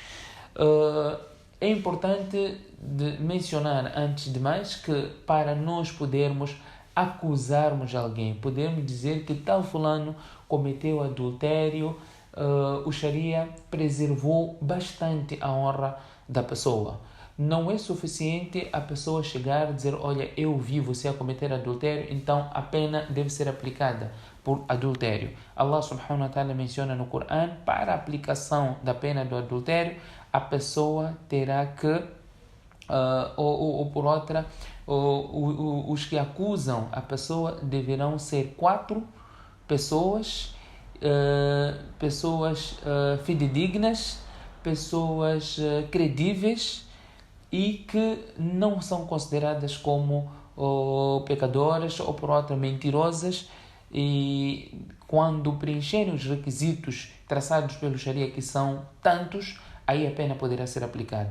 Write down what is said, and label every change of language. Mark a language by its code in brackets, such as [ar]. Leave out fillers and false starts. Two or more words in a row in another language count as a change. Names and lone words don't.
[pt] É importante mencionar, antes de mais, que para nós podermos acusarmos alguém, podemos dizer que tal fulano cometeu adultério, o Sharia preservou bastante a honra da pessoa. Não é suficiente a pessoa chegar e dizer: olha, eu vi você a cometer adultério, então a pena deve ser aplicada por adultério. [ar] الله سبحانه وتعالى [pt] menciona no Coran: para a aplicação da pena do adultério, a pessoa terá que, ou por outra, os que acusam a pessoa deverão ser 4 pessoas, fidedignas, pessoas credíveis e que não são consideradas como pecadoras ou por outra mentirosas, e quando preencherem os requisitos traçados pelo Sharia, que são tantos, aí a pena poderá ser aplicada.